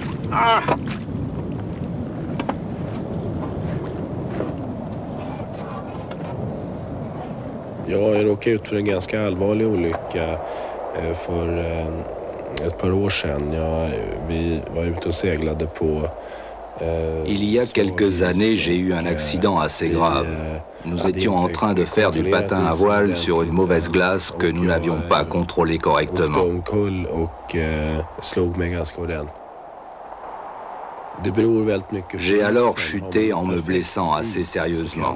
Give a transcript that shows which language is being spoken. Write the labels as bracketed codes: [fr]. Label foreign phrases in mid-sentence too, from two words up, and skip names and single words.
[sv] Jag råkade ut för en ganska allvarlig olycka för ett par år sedan. Vi var ute och seglade på [fr] Il y a quelques années, j'ai eu un accident assez grave. Nous étions en train de faire du patin à voile sur une mauvaise glace que nous n'avions pas contrôlée correctement. J'ai alors chuté en me blessant assez sérieusement.